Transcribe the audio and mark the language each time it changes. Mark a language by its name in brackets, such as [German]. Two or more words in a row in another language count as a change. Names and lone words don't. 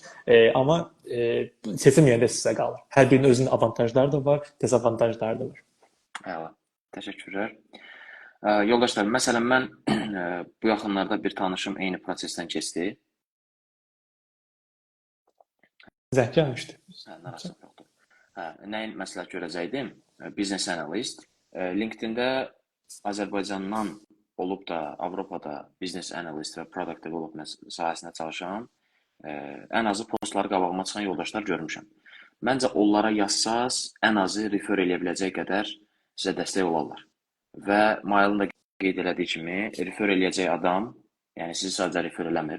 [Azerbaijani] Amma seçim yenə də sizə qalır. Hər birinin özünün avantajları da var, dezavantajları da var. Əla. Təşəkkürlər. Yoldaşlar, məsələn, mən bu yaxınlarda bir tanışım eyni prosesdən keçdi. Zəng gəlmişdi. Narahat yoxdur. Nəyin məsləhət görəcəkdim? [English] Business analyst. [Azerbaijani] LinkedIn-də Azərbaycandan olub da Avropada [English] business analyst [Azerbaijani] və [English] product development [Azerbaijani] sahəsində çalışan ən azı postları qabağıma çıxan yoldaşlar görmüşəm. Məncə onlara yazsaz ən azı refer eləyə biləcək qədər sizə dəstək olarlar. Və Mailin də qeyd elədiyi kimi refer eləyəcək adam, yəni sizi sadəcə refer eləmir.